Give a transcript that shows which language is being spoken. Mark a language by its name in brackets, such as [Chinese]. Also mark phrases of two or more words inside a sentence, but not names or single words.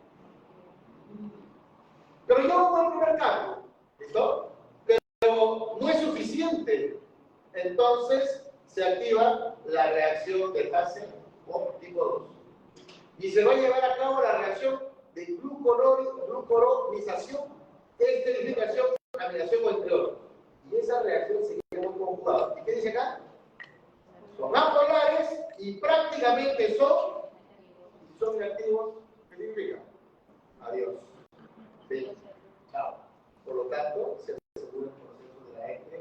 [Spanish] Pero yo hago el primer cambio. ¿Listo? Pero no es suficiente. Entonces se activa la reacción de fase tipo 2. Y se va a llevar a cabo la reacción de glucoronización, esterificación, amilación o entre otros. Y esa reacción se llama conjugado. ¿Y qué dice acá? Son apolares y prácticamente son reactivos. ¿Qué significa? Adiós. Sí. Chao. Por lo tanto, se asegura el proceso de la ECTE.